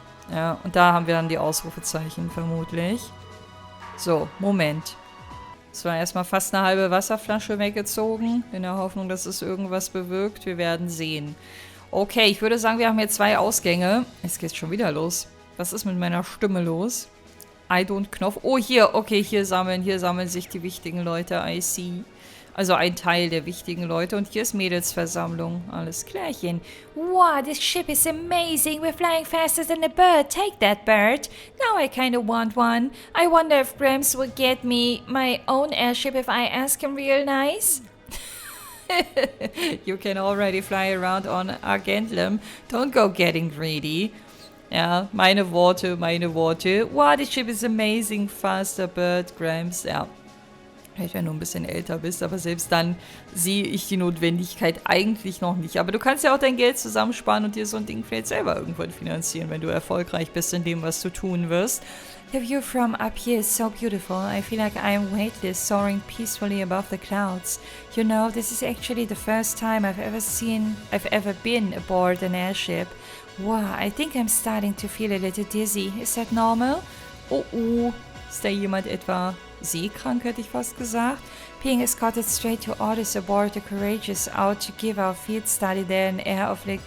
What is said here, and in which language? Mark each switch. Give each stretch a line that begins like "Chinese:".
German: Ja, und da haben wir dann die Ausrufezeichen vermutlich. So, Moment. Es war erstmal fast eine halbe Wasserflasche weggezogen, in der Hoffnung, dass es irgendwas bewirkt. Wir werden sehen. Okay, ich würde sagen, wir haben hier 2 Ausgänge. Es geht schon wieder los. Was ist mit meiner Stimme los?
English: I don't
German: Knopf. Oh, hier. Okay, hier sammeln sich die wichtigen Leute.
English: I see.
German: Also ein Teil der wichtigen Leute. Und hier ist Mädelsversammlung. Alles klärchen.
English: Wow, this ship is amazing. We're flying faster than a bird. Take that, bird. Now I kind of want one. I wonder if Gramps will get me my own airship if I ask him real nice. You can already fly around on Argentlem. Don't go getting greedy.
German: Ja, meine Worte.
English: Wow, this ship is amazing. Faster, bird, Gramps. Ja.
German: Wenn du ein bisschen älter bist, aber selbst dann sehe ich die Notwendigkeit eigentlich noch nicht. Aber du kannst ja auch dein Geld zusammensparen und dir so ein Ding vielleicht selber irgendwann finanzieren, wenn du erfolgreich bist in dem, was du tun wirst.
English: The view from up here is so beautiful. I feel like I'm weightless, soaring peacefully above the clouds. You know, this is actually the first time I've ever been aboard an airship. Wow, I think I'm starting to feel a little dizzy. Is that normal?
German: Oh, ist da jemand etwa seekrank, hätte ich fast gesagt?
English: Being escorted straight to orders aboard the Courageous out to give our field study there an air of